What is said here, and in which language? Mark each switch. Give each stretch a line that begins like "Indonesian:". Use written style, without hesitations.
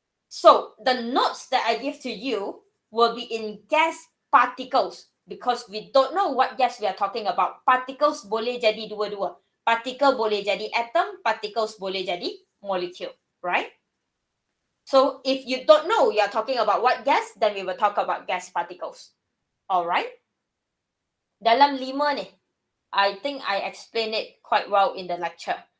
English: So, the notes that I give to you will be in gas particles. Because we don't know what gas we are talking about.
Malay: Particles boleh jadi dua-dua. Particle boleh jadi atom, particles boleh jadi molecule.
English: Right? So, if you don't know you are talking about what gas, then we will talk about gas particles. Alright?
Malay: Dalam 5 ni,
English: I think I explain it quite well in the lecture.